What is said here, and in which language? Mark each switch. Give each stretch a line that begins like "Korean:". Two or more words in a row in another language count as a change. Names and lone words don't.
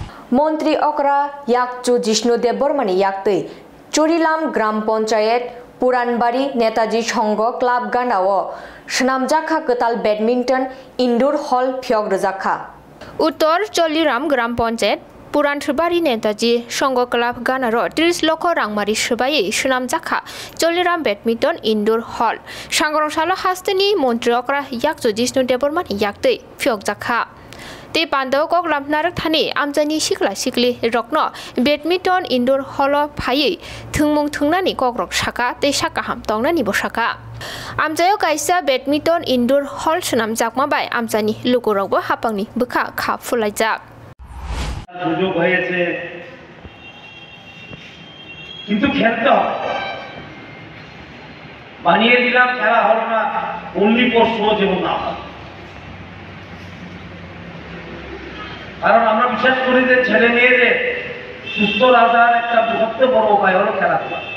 Kok Borok: মন্ত্রী অকরা ইয়াকচু জিষ্ণুদেব বর্মানি ইয়াকতৈ চুরিলাম গ্রাম পঞ্চায়েত পুরানবাড়ি নেতাজি সংঘ ক্লাব গানাও স্নামজাখা কতাল
English: badminton indoor hall
Kok Borok: ফিয়ক রজাখা উত্তর চলিরাম গ্রাম পঞ্চায়েত পুরানবাড়ি নেতাজি সংঘ ক্লাব গানার 30 লক্ষ রাংমারি সবাই স্নামজাখা চলিরাম
English: badminton indoor hall
Kok Borok: সাংগ্রংশালা হাস্তেনি মন্ত্রী অকরা ইয়াকচু জিষ্ণুদেব বর্মানি ইয়াকতৈ ফিয়ক জাখা ते पांडव कक लामनारक थाने आमजानि सिखला सिखलि रकन
English: badminton indoor hall
Kok Borok: फायै थुंमुं थुंनानि ककरक साका ते साका हाम तंगनानि बसाका आमजायाव कायसा
English: badminton indoor hall
Kok Borok: सुनाम जाकमाबाय आमजानि लोगोरावबो हापांनि बोखा खा फुलायजाक
Bangla: সুযোগ হয়েছে কিন্তু খেলতে হবে বানিয়ে দিলাম খেলা হলো না
English: only for show
Bangla: যেমন না কারণ আমরা বিশ্বাস করি যে ছেলে মেয়েদের সুস্থ রাখার একটা সবচেয়ে বড় উপায় হলো খেলাধুলা